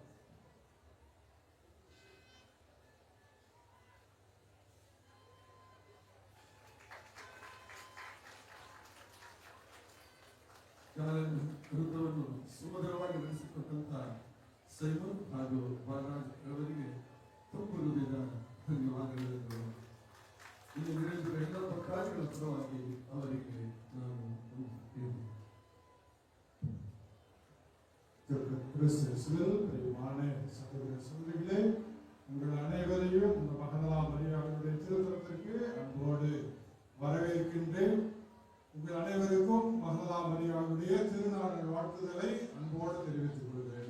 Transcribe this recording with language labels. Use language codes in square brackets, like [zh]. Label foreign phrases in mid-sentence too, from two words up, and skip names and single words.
[kn] ವಿರುದ್ಧವನ್ನು ಸುಮಧುರವಾಗಿ ನಡೆಸಿಕೊಟ್ಟಂತ ಸೈಮನ್ ಹಾಗೂ ಬಾಲರಾಜ್ ಅವರಿಗೆ ತುಂಬು ಹೃದಯದ ಧನ್ಯವಾದಗಳು. ಇಲ್ಲಿ ನಡೆಯುತ್ತಿರುವ ಎಲ್ಲ ಪಕ್ಷಗಳ ಪರವಾಗಿ ಅವರಿಗೆ ನಾನು [ta] பிரியமான சகோதர சகோதரிகளே, உங்கள் அனைவரையும் இந்த மகதலா மரியாளுடைய திருத்தலத்திற்கு அன்போடு வரவேற்கின்றேன். உங்கள் அனைவருக்கும் மகதலா மரியாளுடைய திருநாள் வாழ்த்துதலை அன்போடு தெரிவித்துக் கொள்கிறேன்.